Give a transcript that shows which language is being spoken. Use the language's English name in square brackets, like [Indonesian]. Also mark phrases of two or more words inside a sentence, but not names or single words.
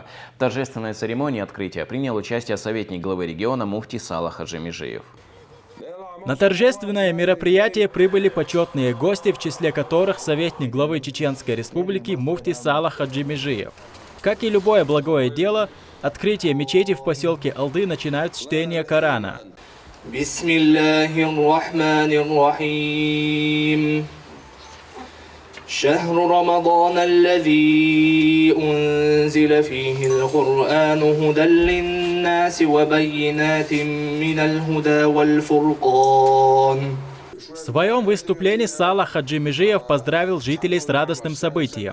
[Russian] В торжественной церемонии открытия принял участие советник главы региона муфти Сала Хаджи Межиев. На торжественное мероприятие прибыли почетные гости, в числе которых советник главы Чеченской Республики муфти Сала Хаджи Межиев. Как и любое благое дело, открытие мечети в поселке Алды начинают с чтения Корана. [Arabic] بسم الله الرحمن الرحيم شهر رمضان الذي أنزل فيه القرآن هدى للناس وبينات من الهدى والفرقان. [Russian] В своем выступлении Сала Хаджи Межиев поздравил жителей с радостным событием.